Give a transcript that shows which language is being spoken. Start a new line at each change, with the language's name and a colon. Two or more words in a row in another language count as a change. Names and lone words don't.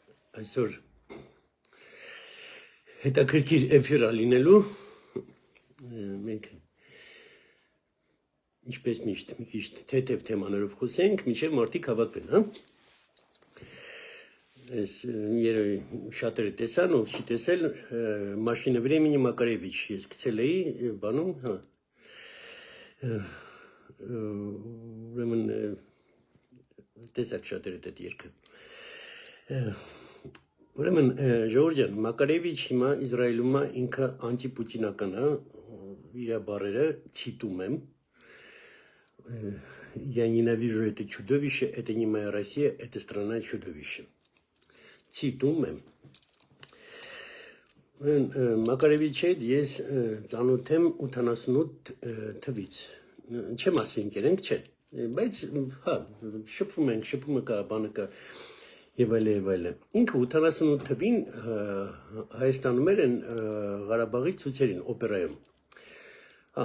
Armenian: Այսօր հետաքրքիր էֆիր լինելու մենք ինչպես միշտ մի քիչ թեթև թեմաներով խոսենք, մինչև մարդիկ հավաքվեն, հա։ Այս երևի շատերը տեսան, ով չի տեսել, Машина времени Մակարևիչ ես գցել էի բանում, հա։ Ուրեմն տեսակ շատերը դա երկը։ Ուրեմն Ժողովուրդ ջան, Մակարևիչ հիմա Իսրայելում է ինքը անտիպուտինական է, իր բառերը ցիտում եմ.
Russian: Я ненавижу это чудовище, это не моя Россия, это страна чудовища.
Armenian: Ցիտում եմ. Մակարևիչի հետ ես ծանոթ եմ 88 թվից։ Չեմ ասի ընկերենք, չէ, բայց հա, շփվում կա, բանը կա եւ այլ։ Ինքը 88 թվին Հայաստանում էր Ղարաբաղի ցույցերին օպերայում։ Հա,